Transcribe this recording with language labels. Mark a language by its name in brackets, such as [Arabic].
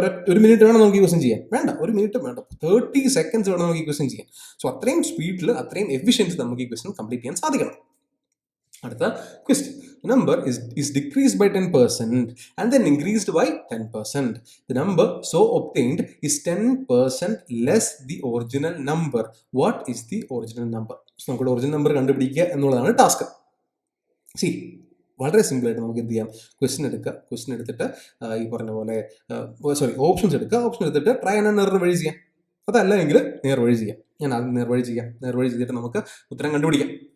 [Malayalam] ഒരു മിനിറ്റ് വേണം നമുക്ക് ഈ ക്വസ്റ്റൻ ചെയ്യാൻ. വേണ്ട, ഒരു മിനിറ്റ് വേണ്ട, 30 സെക്കൻഡ്സ് വേണം നമുക്ക് ഈ ക്വസ്റ്റൻ ചെയ്യാൻ. സോ അത്രയും സ്പീഡിൽ, അത്രയും എഫിഷ്യൻസി നമുക്ക് ഈ ക്വസ്റ്റൻ കംപ്ലീറ്റ് ചെയ്യാൻ സാധിക്കണം. അടുത്ത question. [English] Number is decreased by 10% and then increased by 10%. The number so obtained is 10% less the original number. What is the original number? [Malayalam] നമുക്ക് ഒറിജിനൽ നമ്പർ കണ്ടുപിടിക്കുക എന്നുള്ളതാണ് ടാസ്ക്. സി, വളരെ സിമ്പിൾ ആയിട്ട് നമുക്ക് എന്ത് ചെയ്യാം? ക്വസ്റ്റ്യൻ എടുത്തിട്ട് ഈ പറഞ്ഞ പോലെ ഓപ്ഷൻസ് എടുത്തിട്ട് ട്രൈ ആൻഡ് എറർ വഴി ചെയ്യാം. അതല്ല എങ്കിൽ നേർവഴി ചെയ്യാം. ഞാൻ ആദ്യം നേർവഴി ചെയ്തിട്ട് നമുക്ക് ഉത്തരം കണ്ടുപിടിക്കാം.